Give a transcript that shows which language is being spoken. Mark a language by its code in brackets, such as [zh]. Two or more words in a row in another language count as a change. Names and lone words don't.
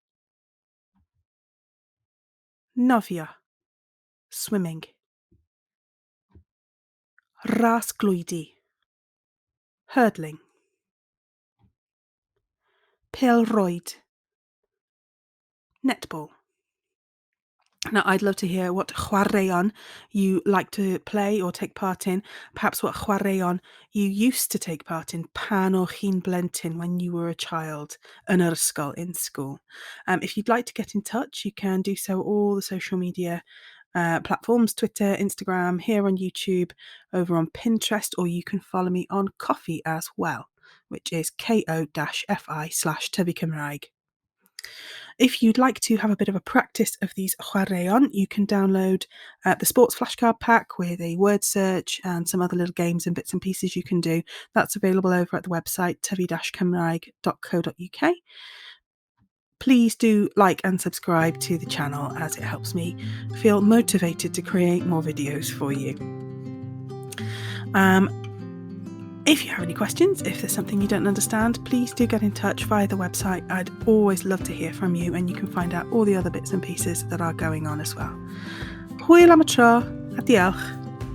[cy] Nofio, swimming. Ras-glwydi, hurdling. Pêl-roed, netball. [en] Now, I'd love to hear what chwaraeon you like to play or take part in. Perhaps what chwaraeon you used to take part in [cy] pan o chi'n blentyn [en] when you were a child [cy] yn yr ysgol, [en] in school. If you'd like to get in touch, you can do so all the social media platforms, Twitter, Instagram, here on YouTube, over on Pinterest, or you can follow me on Coffee as well, which is ko-fi/Tyfu Cymraeg. If you'd like to have a bit of a practice of these chwaraeon, you can download the sports flashcard pack with a word search and some other little games and bits and pieces you can do. That's available over at the website tyfu-cymraeg.co.uk. Please do like and subscribe to the channel, as it helps me feel motivated to create more videos for you. If you have any questions, if there's something you don't understand, please do get in touch via the website. I'd always love to hear from you, and you can find out all the other bits and pieces that are going on as well. [cy] Hwyl am y tro, a diolch.